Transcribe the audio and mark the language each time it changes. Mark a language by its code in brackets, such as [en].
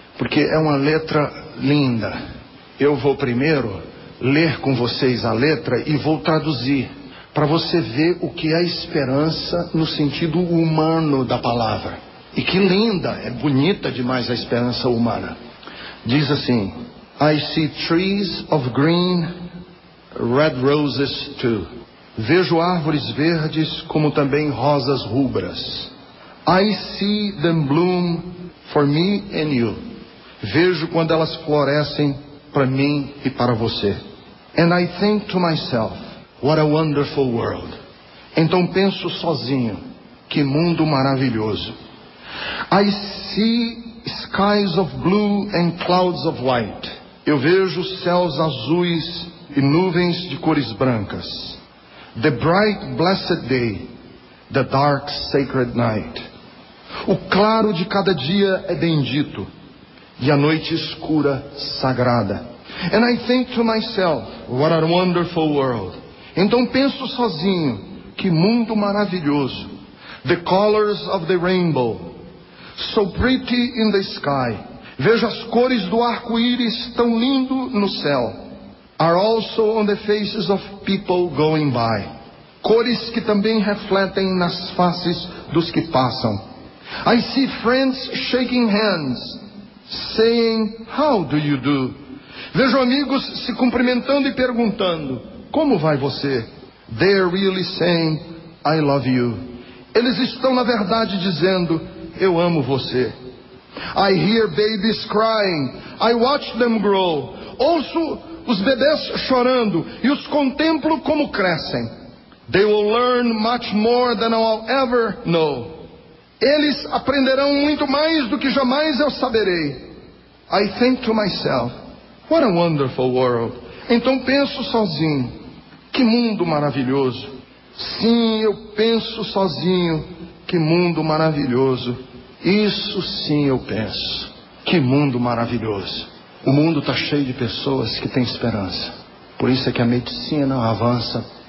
[pt] Porque é uma letra linda. Eu vou primeiro ler com vocês a letra e vou traduzir, para você ver o que é esperança no sentido humano da palavra. E que linda, é bonita demais a esperança humana. Diz assim: [en] I see trees of green, red roses too. [pt] Vejo árvores verdes como também rosas rubras. [en] I see them bloom for me and you. [pt] Vejo quando elas florescem para mim e para você. [en] And I think to myself, what a wonderful world. [pt] Então penso sozinho, que mundo maravilhoso. [en] I see skies of blue and clouds of white. [pt] Eu vejo céus azuis e nuvens de cores brancas. [en] The bright blessed day, the dark sacred night. [pt] O claro de cada dia é bendito, e a noite escura sagrada. [en] And I think to myself, what a wonderful world. [pt] Então penso sozinho, que mundo maravilhoso. [en] The colors of the rainbow. so pretty in the sky. [pt] Veja as cores do arco-íris tão lindo no céu. [en] Are also on the faces of people going by. [pt] Cores que também refletem nas faces dos que passam. [en] I see friends shaking hands, saying, how do you do? [pt] Vejo amigos se cumprimentando e perguntando, como vai você? [en] They are really saying, I love you. [pt] Eles estão na verdade dizendo, eu amo você. [en] I hear babies crying, I watch them grow. [pt] Ouço os bebês chorando e os contemplo como crescem. [en] They will learn much more than I'll ever know. [pt] Eles aprenderão muito mais do que jamais eu saberei. [en] I think to myself, what a wonderful world. [pt] Então penso sozinho, que mundo maravilhoso. Sim, eu penso sozinho, que mundo maravilhoso. Isso sim eu penso, que mundo maravilhoso. O mundo está cheio de pessoas que têm esperança. Por isso é que a medicina avança.